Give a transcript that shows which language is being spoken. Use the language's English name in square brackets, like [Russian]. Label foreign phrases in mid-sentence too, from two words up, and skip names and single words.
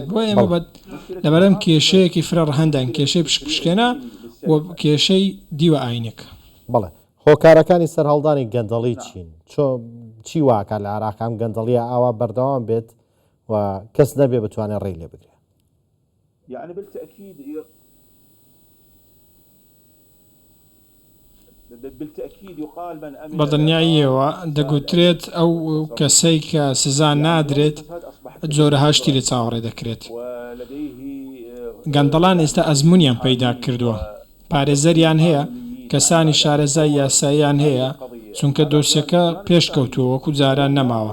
[Central Kurdish] بۆ ئێمە لەبەرەم کێشەیەکی فرە ڕەهەندان کێشەی پشکێنە و کێشەی دیوە ئاینەکە. بەڵێ هۆکارەکانی سەرهەڵدانی گەندەڵی چین چی واکە لە عراقام گەندەڵیە ئاوا بەردەوام بێت و کەس نەبێ بتوانێت ڕێی لێ بگرێت. [Arabic] يعني بالتأكيد يقال من أمن [Central Kurdish] بەدڵنیاییەوە دەگوترێت ئەو کەسەی کە سزا نادرێت جۆرەها شتی لە چاوەڕێ دەکرێت. گەندەڵان ئێستا ئەزمونیان پەیدا کردووە پارێزەریان هەیە کەسانی شارەزای یاساییان هەیە چونکە دۆسیەکە پێشکەوتووە وەکو جاران نەماوە.